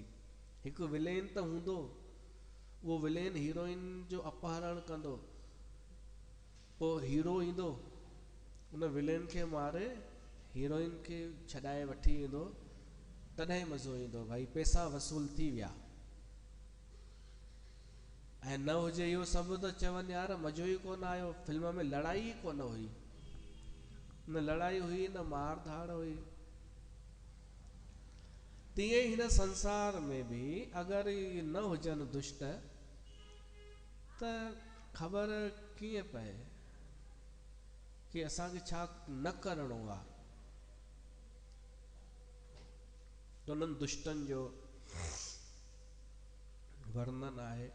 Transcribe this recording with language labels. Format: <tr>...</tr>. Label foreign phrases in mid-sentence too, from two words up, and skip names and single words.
<sd>हिकु विलेन त हूंदो, उहो विलेन हीरोइन जो अपहरण कंदो, पोइ हीरो ईंदो उन विलेन खे मारे हीरोइन खे छॾाए वठी ईंदो, तॾहिं मज़ो ईंदो। भाई पैसा वसूल थी विया। ऐं न हुजे इहो सभु त चवनि यार मज़ो ई कोन आयो, फिल्म में लड़ाई ई कोन हुई, न लड़ाई हुई न मार धाड़ हुई। तीअं हिन संसार में बि अगरि न हुजनि दुष्ट त ख़बर कीअं पए कि असांखे छा न करिणो आहे। त उन्हनि दुष्टनि जो वर्णन आहे।</sd>